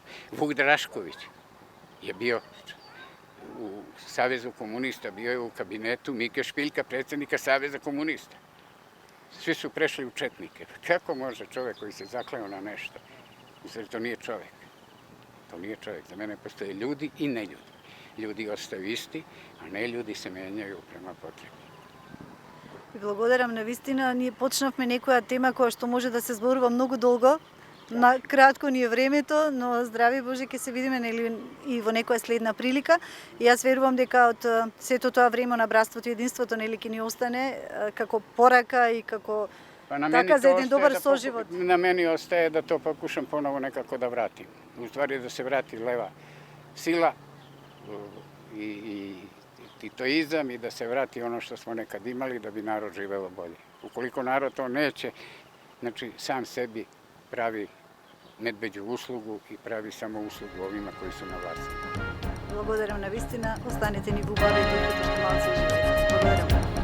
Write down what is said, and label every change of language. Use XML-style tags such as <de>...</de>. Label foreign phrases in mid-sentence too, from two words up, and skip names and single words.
<sr>Vuk Drašković je bio u Savezu komunista, bio je u kabinetu Mike Špiljka, predsjednika Saveza komunista. Svi su prešli u četnike. Kako može čovek koji se zakleo na nešto? Mislim, to nije čovek. To nije čovek. Za mene postoje ljudi i neljudi. Ljudi ostaju isti, a не ljudi се менјају према потреби.</sr> <mk>Ви благодарам на вистина. Ние почнавме некоја тема која што може да се зборува многу долго. На кратко ни е времето, но здрави Боже ќе се видиме нели и во некоја следна прилика. И јас верувам дека од сето тоа време на братството и единството нели ќе ни остане како порака и како така за еден добар соживот.</mk> <sr>На мени остае да то покушам поново некако да вратим. У ствари да се врати лева сила i titoizam i da se vrati ono što smo nekad imali da bi narod živeo bolje. Ukoliko narod to neće, znači sam sebi pravi medveđu uslugu i pravi samo uslugu ovima koji su na vlasti.</sr> <mk>Благодарам на вистина. Останете ни во убавите, што малце живеете. Благодарам.</mk>